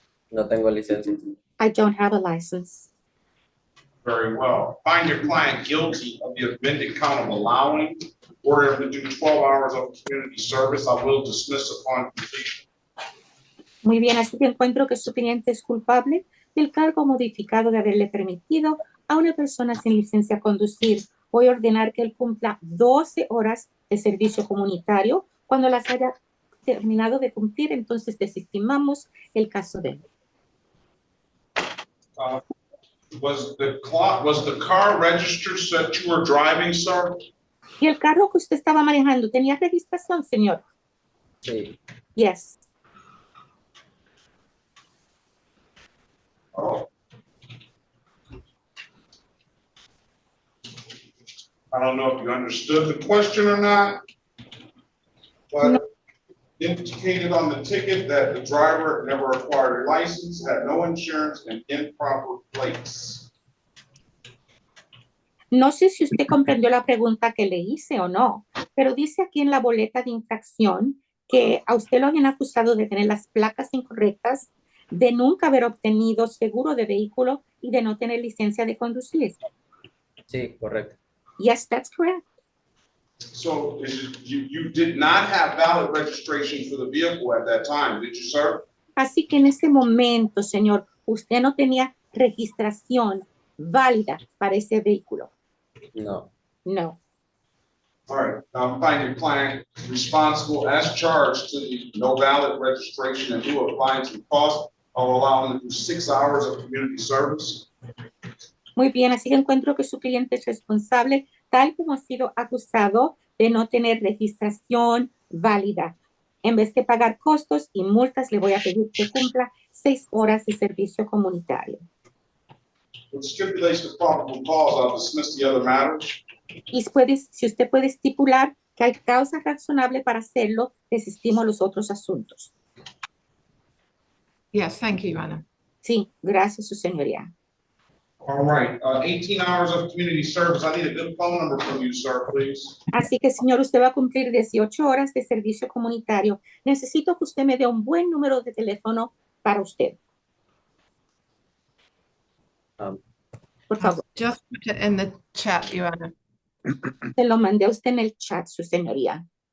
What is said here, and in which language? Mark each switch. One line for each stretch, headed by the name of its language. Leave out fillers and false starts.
Spanish: No tengo licencia.
English: I don't have a license. Very well. Find your client guilty of the amended count of allowing, order him to do 12 hours of community service. I will dismiss upon completion.
Spanish: Muy bien, así que encuentro que su cliente es culpable del cargo modificado de haberle permitido a una persona sin licencia conducir. Voy a ordenar que él cumpla 12 horas de servicio comunitario. Cuando las haya terminado de cumplir, entonces desestimamos el caso de él.
English: Was the car registered that you were driving, sir?
Spanish: ¿Y el carro que usted estaba manejando tenía registración, señor? Sí.
English: Yes. Oh. I don't know if you understood the question or not, but indicated on the ticket that the driver never acquired a license, had no insurance, and improper plates.
Spanish: No sé si usted comprendió la pregunta que le hice o no, pero dice aquí en la boleta de infracción que a usted lo habían acusado de tener las placas incorrectas, de nunca haber obtenido seguro de vehículo y de no tener licencia de conducir. Sí, correcto.
English: Yes, that's correct. So you did not have valid registration for the vehicle at that time, did you, sir?
Spanish: Así que en ese momento, señor, usted no tenía registración válida para ese vehículo. No.
English: No. All right, now find your client responsible as charged to the no valid registration and lieu of fines and costs of allowing them to do 6 hours of community service.
Spanish: Muy bien, así que encuentro que su cliente es responsable, tal como ha sido acusado de no tener registración válida. En vez de pagar costos y multas, le voy a pedir que cumpla 6 horas de servicio comunitario.
English: With stipulation of probable cause, I'll dismiss the other matters.
Spanish: Y si usted puede estipular que hay causa razonable para hacerlo, desestimo los otros asuntos.
English: Yes, thank you, Your Honor.
Spanish: Sí, gracias, su señoría.
English: All right, 18 hours of community service. I need a good phone number from you, sir, please.
Spanish: Así que, señor, usted va a cumplir 18 horas de servicio comunitario. Necesito que usted me dé un buen número de teléfono para usted. Por favor.
English: Just put it in the chat, Your Honor.
Spanish: Se lo mandé a usted en el chat, su señoría.